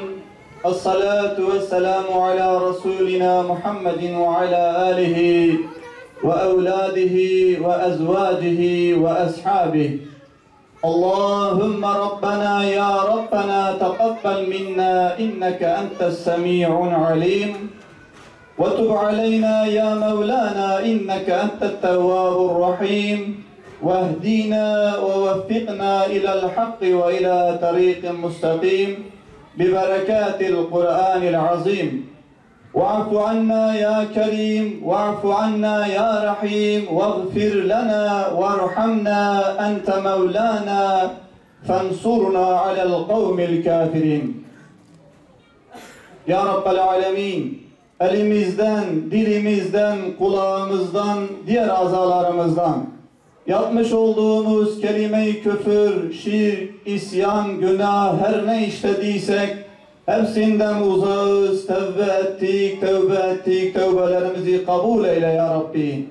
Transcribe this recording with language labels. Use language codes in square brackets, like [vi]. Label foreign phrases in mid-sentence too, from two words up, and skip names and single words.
[ar] الصلاة والسلام على رسولنا محمد وعلى آله وأولاده وأزواجه وأصحابه. اللهم ربنا يا ربنا تقبل منا إنك أنت السميع العليم. وتب علينا يا مولانا إنك أنت التواب الرحيم. واهدنا ووفقنا إلى الحق وإلى طريق مستقيم ببركات القرآن العظيم واعف عنا يا كريم واعف عنا يا رحيم واغفر لنا وارحمنا أنت مولانا فانصرنا على القوم الكافرين. يا رب العالمين, [tr] elimizden, dilimizden, kulağımızdan, diğer azalarımızdan yapmış olduğumuz kelime-i küfür, şirk, isyan, günah, her ne işlediysek hepsinden uzağız, tevbe ettik, tevbelerimizi kabul eyle [ar] يا رب.